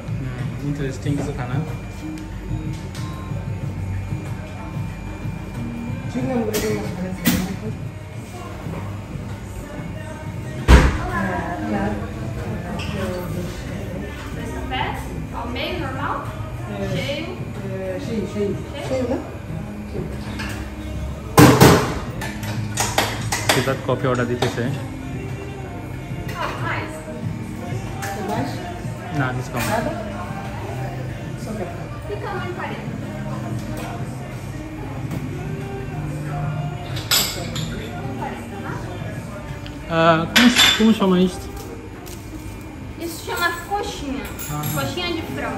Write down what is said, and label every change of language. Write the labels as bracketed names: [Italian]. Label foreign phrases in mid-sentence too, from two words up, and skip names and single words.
[Bangla] ইন্টারেস্টিং কিছু খানা। [Portuguese] Ao meio, normal? Cheio? Cheio, né? [Bangla] সিফাত কফি অর্ডার দিতেছে। [Portuguese] Mais? [Bangla] না ডিসকাউন্ট। [Portuguese] Fica 1,40. Como chama isso? Isso chama coxinha. Coxinha de frango.